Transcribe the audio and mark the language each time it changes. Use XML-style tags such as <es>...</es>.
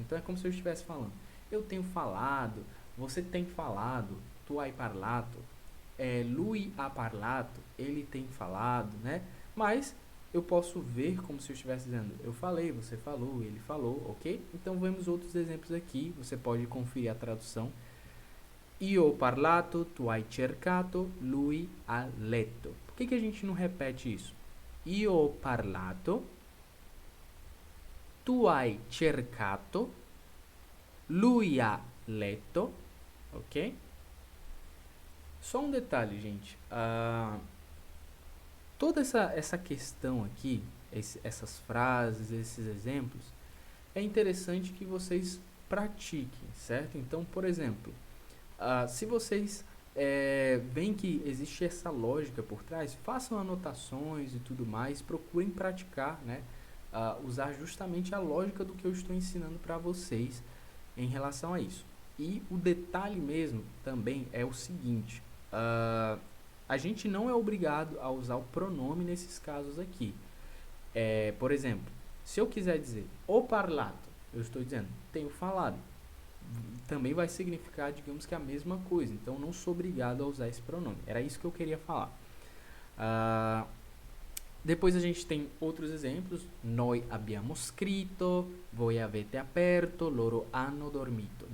<pt>Então é como se eu estivesse falando, eu tenho falado, você tem falado,</pt> <it>tu hai parlato, lui ha parlato,</it> <pt>ele tem falado, né? Mas eu posso ver como se eu estivesse dizendo, eu falei, você falou, ele falou, ok? Então vemos outros exemplos aqui, você pode conferir a tradução.</pt> <it>Io ho parlato, tu hai cercato, lui ha letto.</it> <pt>Por que a gente não repete isso?</pt> <it>Io ho parlato, tu hai cercato, lui ha letto, ok?</it> <pt>Só um detalhe, gente. Toda essa questão aqui, essas frases, esses exemplos, é interessante que vocês pratiquem, certo? Então, por exemplo, se vocês veem que existe essa lógica por trás, façam anotações e tudo mais, procurem praticar, né? Usar justamente a lógica do que eu estou ensinando para vocês em relação a isso. E o detalhe mesmo também é o seguinte, a gente não é obrigado a usar o pronome nesses casos aqui. Por exemplo, se eu quiser dizer</pt> <it>ho parlato,</it> <pt>eu estou dizendo tenho falado. Também vai significar, digamos que a mesma coisa. Então, não sou obrigado a usar esse pronome. Era isso que eu queria falar. Depois a gente tem outros exemplos.</pt> <it>Noi abbiamo scritto, voi avete aperto, loro hanno dormito.</it>